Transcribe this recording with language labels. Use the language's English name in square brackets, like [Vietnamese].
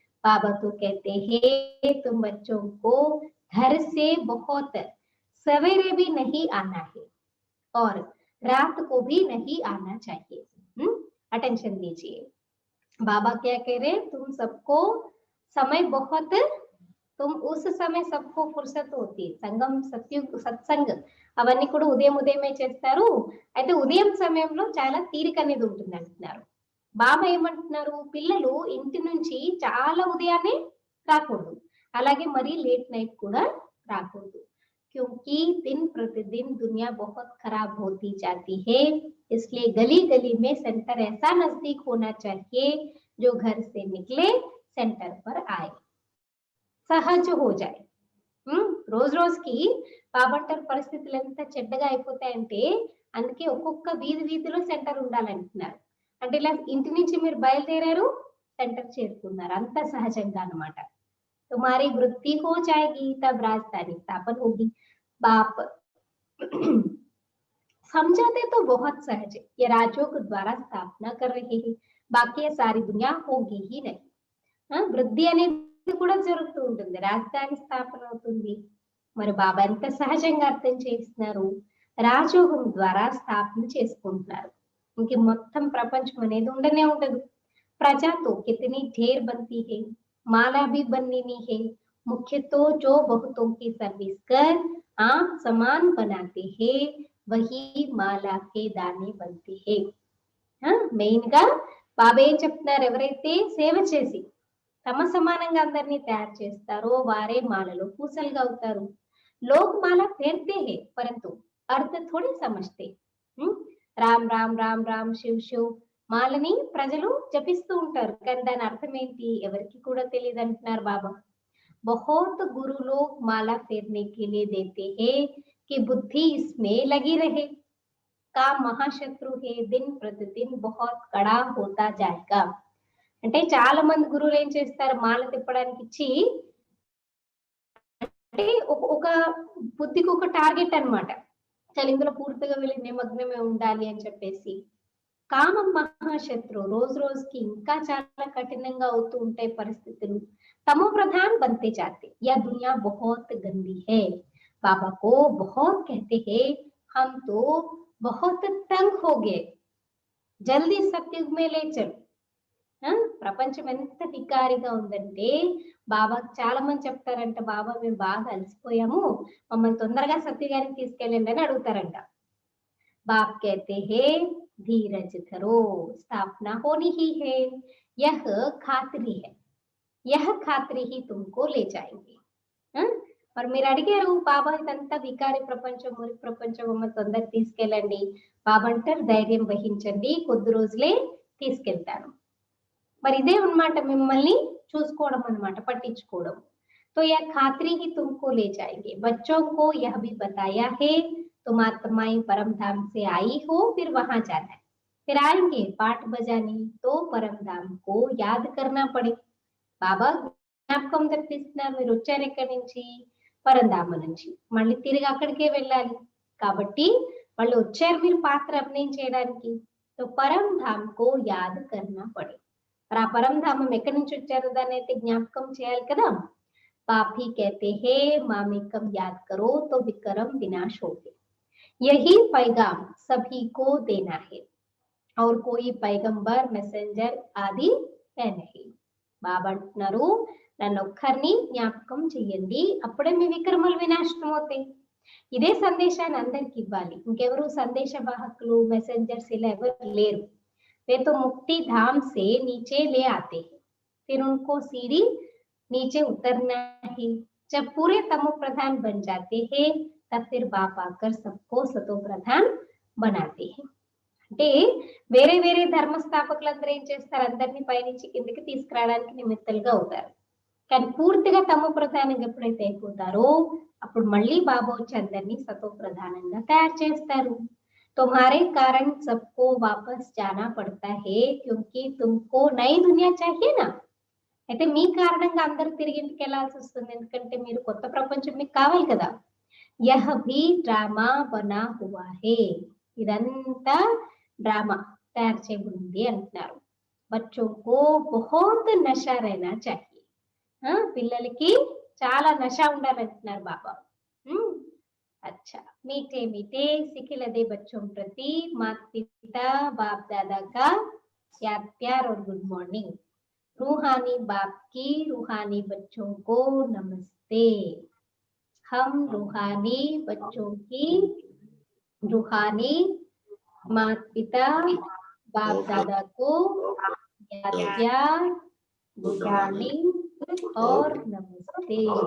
[Hindi] बाबा तो कहते हैं तुम बच्चों को घर से बहुत सवेरे भी नहीं आना है और रात को भी नहीं आना चाहिए. अटेंशन दीजिए. बाबा क्या कह रहे, तुम सबको समय बहुत, तुम उस समय सबको फुर्सत होती, [Telugu] సంగం సత్సంగ్ అవన్నీ కూడా ఉదయమే చేస్తారు. అయితే ఉదయం సమయంలో చాలా తీరిక అనేది ఉంటుంది అంటున్నారు. బాబా ఏమంటున్నారు, పిల్లలు ఇంటి నుంచి చాలా ఉదయాన్నే రాకూడదు, అలాగే మరి లేట్ నైట్ కూడా రాకూడదు. [Hindi] क्योंकि दिन प्रतिदिन दुनिया बहुत खराब होती जाती है, इसलिए गली गली में सेंटर ऐसा नजदीक होना चाहिए जो घर से निकले सेंटर पर आए, सहज हो जाए. [Telugu] రోజు రోజుకి బాబంటర్ పరిస్థితులు ఎంత చెడ్డగా అయిపోతాయంటే అందుకే ఒక్కొక్క వీధిలో సెంటర్ ఉండాలంటున్నారు. అంటే ఇలా ఇంటి నుంచి మీరు బయలుదేరారు, సెంటర్ చేరుకున్నారు, అంత సహజంగా అన్నమాట. [Hindi] तुम्हारी वृद्धि हो जाएगी तब राजधानी स्थापन होगी. बाप समझाते तो बहुत सहज है, ये राजयोग द्वारा स्थापना कर रहे हैं, बाकी ये सारी दुनिया होगी ही नहीं. [Telugu] వృద్ధి అనేది కూడా జరుగుతూ ఉంటుంది, రాజధాని స్థాపన అవుతుంది. మరి బాబా ఎంత సహజంగా అర్థం చేస్తున్నారు, రాజయోగం ద్వారా స్థాపన చేసుకుంటున్నారు. ఇంక మొత్తం ప్రపంచం అనేది ఉండనే ఉండదు. [Hindi] ప్రజా తో కితనీ ढेर बनती है, माला भी बननी है, मुख्य तो जो बहुतों की सर्विस कर आप समान बनाते हैं वही माला के दाने बनते हैं. [Telugu] మెయిన్ గా బాబా ఏం చెప్తున్నారు, ఎవరైతే సేవ చేసి తమ సమానంగా అందరినీ తయారు చేస్తారో వారే మాలలో పూసలుగా అవుతారు. [Hindi] లోక్ మాల ఫేర్తే హే పరంతు అర్థ థోడి సమజ్తే. [Telugu] రామ్ రామ్ రామ్ రామ్ శివ్ శివ్ మాలని ప్రజలు జపిస్తూ ఉంటారు, కానీ దాని అర్థం ఏంటి ఎవరికి కూడా తెలియదు అంటున్నారు బాబా. [Hindi] बहुत गुरु लोग माला फेरने के लिए देते हैं कि बुद्धि इसमें लगी रहे, काम महाशत्रु है, दिन प्रतिदिन बहुत कड़ा होता जाएगा. [Telugu] అంటే చాలా మంది గురువులు ఏం చేస్తారు, మాల తిప్పడానికి ఇచ్చి అంటే ఒక బుద్ధికి ఒక టార్గెట్ అన్నమాట, చాలా ఇందులో పూర్తిగా వీళ్ళకి నిమగ్నమే ఉండాలి అని చెప్పేసి. కామం మహాశత్రు, రోజు రోజుకి ఇంకా చాలా కఠినంగా అవుతూ ఉంటాయి పరిస్థితులు. [Hindi] तमो प्रधान बनते जाते, यह दुनिया बहुत गंदी है. बाबा को बहुत कहते हैं हम तो बहुत तंग हो गए, जल्दी सत्युग में ले चल. [Telugu] ప్రపంచం ఎంత వికారిగా ఉందంటే బాబా చాలా మంది చెప్తారంట, బాబా మేము బాగా అలసిపోయాము, మమ్మల్ని తొందరగా సత్యుగానికి తీసుకెళ్ళండి అని అడుగుతారంట. [Hindi] बाप कहते हैं धीरज धरो, स्थापना होनी ही है, यह खातरी है, यह खातरी ही तुमको ले जाएंगे. [Telugu] మరి మీరు అడిగారు బాబా ఇదంతా వికారి ప్రపంచం, మురికి ప్రపంచం అమ్మ తొందర తీసుకెళ్ళండి. బాబా అంటారు ధైర్యం వహించండి, కొద్ది రోజులే తీసుకెళ్తాను. మరి ఇదే అన్నమాట మిమ్మల్ని చూసుకోవడం అన్నమాట, పట్టించుకోవడం. [Hindi] तो यह खातरी ही तुमको ले जाएंगे। बच्चों को यह भी बताया है तुम आत्माएं परम धाम से आई हो, फिर वहां जाना है, फिर आएंगे पाठ बजाने, तो परम धाम को याद करना पड़े। [Telugu] బాబా జ్ఞాపకం తెప్పిస్తున్నారు, మీరు వచ్చారు ఎక్కడి నుంచి, పరంధామ నుంచి, మళ్ళీ తిరిగి అక్కడికే వెళ్ళాలి. కాబట్టి వాళ్ళు వచ్చారు మీరు పాత్ర అభినయం చేయడానికి. [Hindi] तो परम धाम को याद करना पड़े। [Telugu] మరి ఆ పరంధామం ఎక్కడి నుంచి వచ్చారు దాన్ని అయితే జ్ఞాపకం చేయాలి కదా. [Hindi] पाप ही कहते हैं मामेकम याद करो तो विक्रम विनाश हो गए। यही पैगाम सभी को देना है और कोई पैगंबर मैसेंजर आदि है नहीं। [Telugu] బాబా అంటున్నారు నన్ను ఒక్కరిని జ్ఞాపకం చెయ్యండి, అప్పుడే మీ విక్రమాలు వినాశనం అవుతాయి. ఇదే సందేశాన్ని అందరికి ఇవ్వాలి. ఇంకెవరు సందేశ వాహకులు, మెసెంజర్స్ ఇలా ఎవరు లేరు. [Hindi] वे तो मुक्ति धाम से नीचे ले आते हैं, फिर उनको सीढ़ी नीचे उतरना है। जब पूरे तमो प्रधान बन जाते हैं तब फिर बाप आकर सबको सतो प्रधान बनाते हैं। [Telugu] అంటే వేరే వేరే ధర్మస్థాపకులందరూ ఏం చేస్తారు, అందరినీ పైనుంచి కిందకి తీసుకురావడానికి నిమిత్తలుగా అవుతారు. కానీ పూర్తిగా తమో ప్రధానంగా ఎప్పుడైతే అయిపోతారో అప్పుడు మళ్ళీ బాబా వచ్చి అందరినీ సతో ప్రధానంగా తయారు చేస్తారు. [Hindi] तुम्हारे कारण सबको वापस जाना पड़ता है क्योंकि तुमको नई दुनिया चाहिए ना। [Telugu] అయితే మీ కారణంగా అందరూ తిరిగి ఇంటికి వెళ్ళాల్సి వస్తుంది, ఎందుకంటే మీరు కొత్త ప్రపంచం మీకు కావాలి కదా. [Hindi] యహ్ భీ డ్రామా బనా హువా హే, [Telugu] ఇదంతా డ్రామా తయారు చేయబడింది అంటున్నారు. [Hindi] బచ్చో కో బహుత్ నషా रहना चाहिए, [Telugu] పిల్లలకి చాలా నష ఉండాలంటున్నారు బాబా. [Hindi] अच्छा, मीठे मीठे सिखिलदे बच्चों प्रति माता पिता बाप दादा का याद प्यार और गुड मॉर्निंग। रूहानी बाप की रूहानी बच्चों को नमस्ते। हम रूहानी बच्चों की रूहानी माता पिता बाप दादा को याद प्यार, गुड मॉर्निंग और नमस्ते।